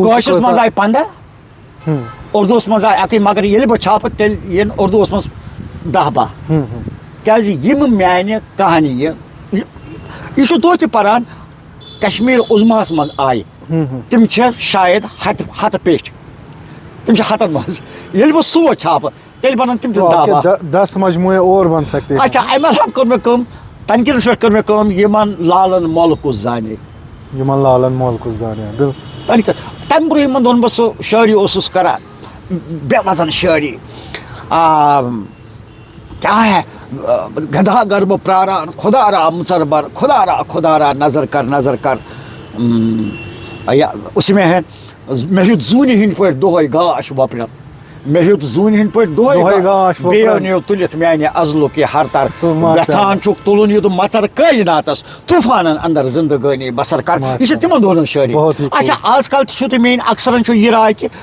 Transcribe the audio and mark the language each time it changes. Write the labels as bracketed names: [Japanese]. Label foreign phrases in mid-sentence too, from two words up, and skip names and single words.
[Kashmiri] کٲشرِس منٛز آیہِ 15 اُردوٗوَس منٛز آیہِ اَکٕے مگر ییٚلہِ بہٕ چھاپہٕ تیٚلہِ یِن اُردوٗوَس منٛز 10-12 کیٛازِ یِم میانہِ کہانی یہِ چھُ توتہِ پران کشمیٖر عظماہس منٛز آیہِ تِم چھِ شاید ہتہٕ پیٚٹھۍ تِم چھِ ہتن منٛز ییٚلہِ بہٕ سُہ چھاپہٕ تیٚلہِ بنن تِم تہِ [Urdu] 10 مجموعے اور بن سکتے ہیں. [Kashmiri] اچھا امہِ علاوٕ کٔر مےٚ کٲم تنقیٖدس پٮ۪ٹھ کٔر مےٚ کٲم یِمن لالن مۄل کُس زانے یِمن لالن مۄل کُس زانے تنقیٖد تمہِ برونٛہہ یِمن دۄہن بہٕ سُہ شٲعری اوسُس کران بے وزن شٲعری [Urdu] کیا ہے [Kashmiri] گدا گر بہٕ پراران خدا را مُژر خدا را نظر کر اُسی مےٚ ہیوٚت زوٗنہِ ہٕنٛدۍ پٲٹھۍ دۄہے گاش وۄپرن مےٚ ہیوٚت زوٗنہِ ہٕنٛدۍ پٲٹھۍ دۄہے گاش بیٚیو نِیو تُلِتھ میانہِ عزلُک یہِ ہرتر یژھان چھُکھ تُلُن یہِ مَژر کٲیناتس طوٗفانن اندر زندگٲنی بسر کر یہِ چھِ تِمن دۄہن ہٕنٛز شٲعری اچھا آز کل تہِ چھُو تُہۍ میٲنۍ اکثرن چھُ یہِ راے کہِ